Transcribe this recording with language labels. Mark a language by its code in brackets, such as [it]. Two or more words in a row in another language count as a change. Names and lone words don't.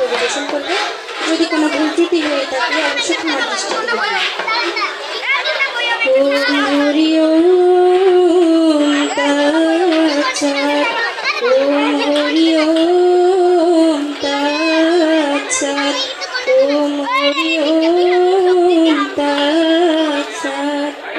[bn] পরিবেশন করবে। যদি কোনো ভুল ত্রুটি হয়ে থাকে অবশ্যই ক্ষমা দৃষ্টিতে দেখবেন। [sa] ওম হরি ওম তৎসৎ। ওম হরি ওম তৎসৎ। ওম হরি ওম তৎসৎ।